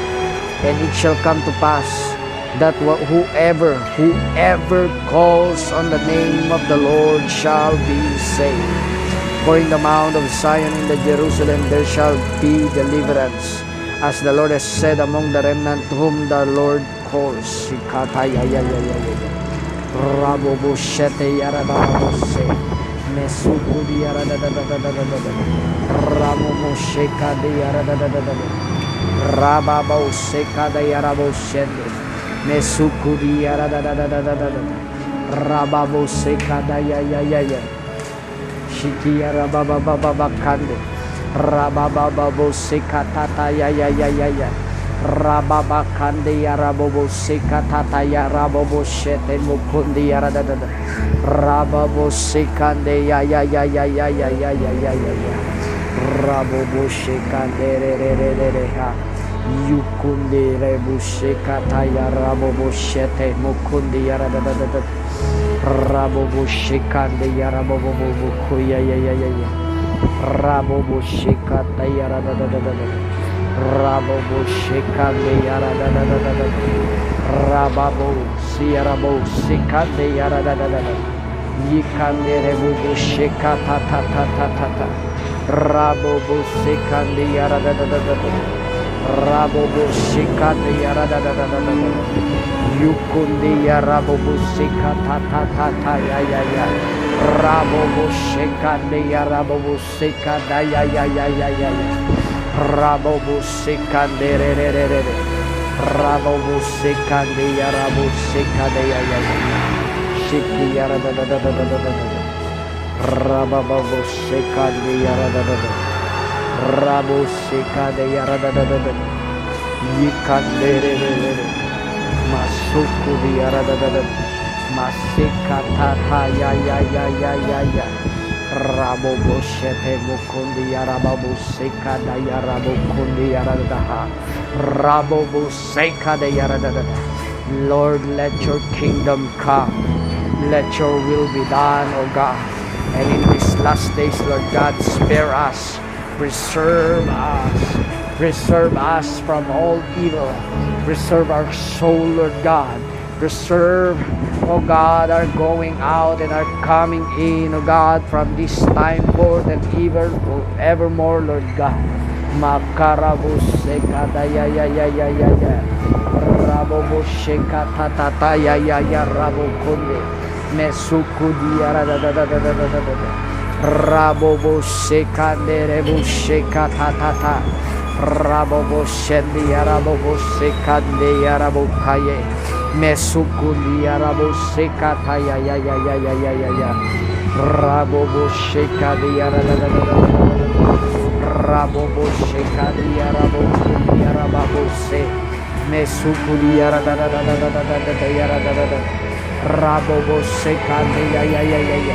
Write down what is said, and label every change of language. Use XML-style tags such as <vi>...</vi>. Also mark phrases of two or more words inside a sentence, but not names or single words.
<en>And it shall come to pass that whoever calls on the name of the Lord shall be saved. For in the mount of Zion, in the Jerusalem, there shall be deliverance, as the Lord has said, among the remnant whom the Lord calls. Raboboshete yarababose, mesukudi yaradadadadadadada, ramomosheka de yaradadadadada, rababoseka de yaraboshende, mesukudi yaradadadadadada, rababoseka da ya ya ya ya, shiki yarababababakande, rababababoseka tata ya ya ya ya ya. Rababa kande ya rabobo seka tata ya rabobo shete mukundi ya radadada. Rababo sekande ya ya ya ya ya ya ya ya ya ya ya. Rabobo sekande re re re re re ha. Yukundi rebu sekata ya rabobo shete mukundi ya radadada. Rabobo sekande ya rabobo buku ya ya ya ya ya. Rabobo sekata ya radadada. Rabobo shekande yaradadadada. Rababo siyarabo sikande yaradadadada. Yikande rebubu shekata ta ta ta ta ta. Rabobo sikande yaradadadada. Rabobo shekande yaradadadada. Yukunde yarabobo sikata ta ta ta ya ya ya. Rabobo shekande yarabobo sikada ya ya ya ya ya ya. Rabobo sekande re re re re re. Rabobo sekande ya rabo sekande ya ya ya. Shiki ya ra da da da da da da da. Rabobo sekande ya ra da da da. Rabo sekande ya ra da da da da. Yikande re re re re. Masuku di ya ra da da da. Masekata ta ya ya ya ya ya ya. Rabobo shete mukundi yarababu seka da yarabo kundi yaradaha. Rabobo seka da yaradada. Lord, let your kingdom come. Let your will be done, O God. And in these last days, Lord God, spare us. Preserve us. Preserve us from all evil. Preserve our soul, Lord God. Preserve, O God, our going out and our coming in, O God, from this time forth and even forevermore, Lord God. Makarabuseka da ya ya ya ya ya ya. Rabobusheka ta ta ta ya ya ya rabokunde. Mesukudi ya da da da da da da da da. Rabobusheka nerebusheka ta ta ta. Rabobushendi ya rabobusheka de ya rabokaye. Mesukuli arabo seka ta ya ya ya ya ya ya ya ya. Rabobo sheka di arada. Rabobo sheka di arabo kuli arabo se. Mesukudia Rabobo sekande ya.</en>